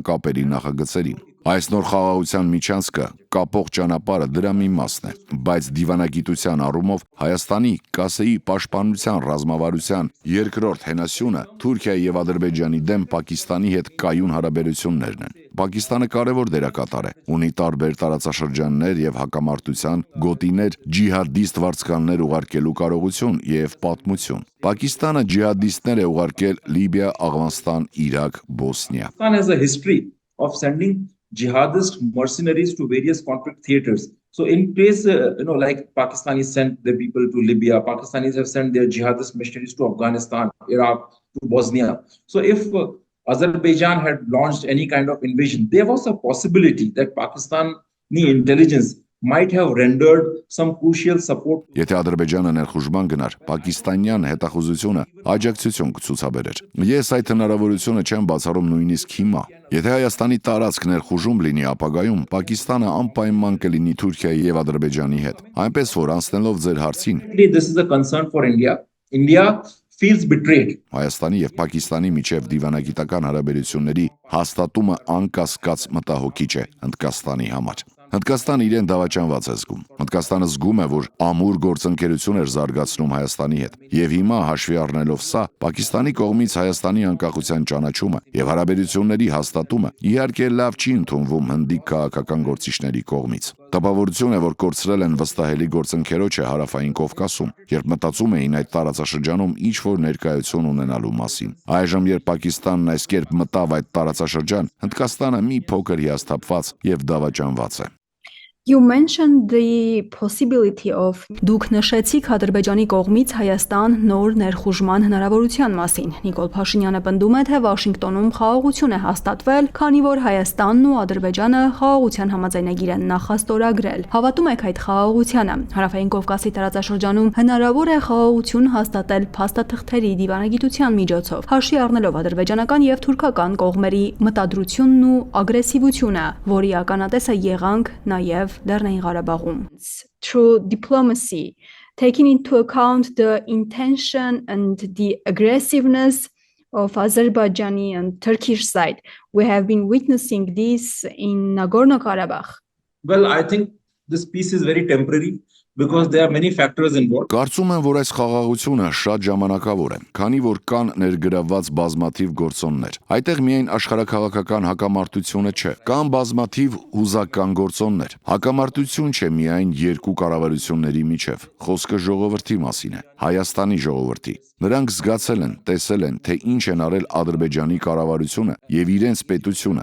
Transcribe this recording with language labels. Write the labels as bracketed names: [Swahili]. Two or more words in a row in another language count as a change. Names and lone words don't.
[Armenian] կապերի նախագծերին։ Այս նոր խաղաղության միջանցքը կապող ճանապարհը դրա մի մասն է, բայց դիվանագիտության առումով Հայաստանի կասեի պաշտպանության ռազմավարության երկրորդ հենասյունը Թուրքիայի եւ Ադրբեջանի դեմ Պակիստանի հետ կայուն հարաբերություններն են։ Պակիստանը կարևոր դերակատար է, ունի տարբեր տարածաշրջաններ եւ հակամարտության գոտիներ, ջիհադիստ վարձկաններ ուղարկելու կարողություն եւ պատմություն։ Պակիստանը ջիհադիստներ է ուղարկել Լիբիա, Աֆղանստան, Իրաք, Բոսնիա։ [English] Pakistan has a history of sending jihadist mercenaries to various conflict theaters. So in case, like Pakistanis sent their people to Libya, Pakistanis have sent their jihadist missionaries to Afghanistan, Iraq, to Bosnia. So if Azerbaijan had launched any kind of invasion, there was a possibility that Pakistani intelligence might have rendered some crucial support. [Armenian] Եթե Ադրբեջանը ներխուժման գնար, պակիստանյան հետախուզությունը աջակցություն կցուցաբերեր։ Ես այդ հնարավորությունը չեմ բացառում նույնիսկ հիմա։ Եթե Հայաստանի տարածք ներխուժում լինի ապագայում, Պակիստանը անպայման կլինի Թուրքիայի եւ Ադրբեջանի հետ։ Այնպես որ անցնելով ձեր հարցին, [English] This is a concern for India. India feels betrayed. [Armenian] Հայաստանի եւ Պակիստանի միջև դիվանագիտական հարաբերությունների հաստատումը անկասկած մտահոգիչ է Հնդկաստանի համար։ Հնդկաստանը իրեն դավաճանված է զգում։ Հնդկաստանը զգում է, որ ամուր գործընկերություն էր զարգացնում Հայաստանի հետ։ Եվ հիմա հաշվի առնելով սա, Պակիստանի կողմից Հայաստանի անկախության ճանաչումը եւ հարաբերությունների հաստատումը իհարկե լավ չի ընդունվում հնդիկ քաղաքական գործիչների կողմից։ Տպավորություն է, որ կորցրել են վստահելի գործընկերոջը Հարավային Կովկասում, երբ մտածում էին այդ տարածաշրջանում ինչ-որ ներկայություն ունենալու մասին։ Այժմ, երբ Պակիստանն այս կերպ մտավ այդ տարածաշրջան, Հնդկաստանը մի փոքր հիասթափված եւ դավաճանված է։ [English] You mentioned the possibility of [Armenian] Դուք նշեցիք Ադրբեջանի կողմից Հայաստան նոր ներխուժման հնարավորության մասին։ Նիկոլ Փաշինյանը պնդում է, թե Վաշինգտոնում խաղաղություն է հաստատվել, քանի որ Հայաստանն ու Ադրբեջանը խաղաղության համաձայնագիր են նախաստորագրել։ Հավատում եք այդ խաղաղությանը։ Հարավային Կովկասի տարածաշրջանում հնարավոր է խաղաղություն հաստատել փաստաթղթերի դիվանագիտության միջոցով, հաշվի առնելով ադրբեջանական եւ թուրքական կողմերի մտադրությունն ու ագրեսիվությունը, որի ականատեսը եղանք նաեւ Լեռնային Ղարաբաղում։ [English] Through diplomacy, taking into account the intention and the aggressiveness of Azerbaijani and Turkish side, we have been witnessing this in Nagorno-Karabakh. Well, I think this peace is very temporary because there are many factors involved. [Armenian] Կարծում եմ, որ այս խաղաղությունը շատ ժամանակավոր է, քանի որ կան ներգրավված բազմաթիվ գործոններ։ Այդտեղ միայն աշխարհաքաղաքական հակամարտությունը չէ, կան բազմաթիվ հուզական գործոններ։ Հակամարտություն չէ միայն երկու կառավարությունների միջև։ Խոսքը ժողովրդի մասին է, Հայաստանի ժողովրդի։ Նրանք զգացել են, տեսել են, թե ինչ են արել Ադրբեջանի կառավարությունը եւ իրենց պետությունը։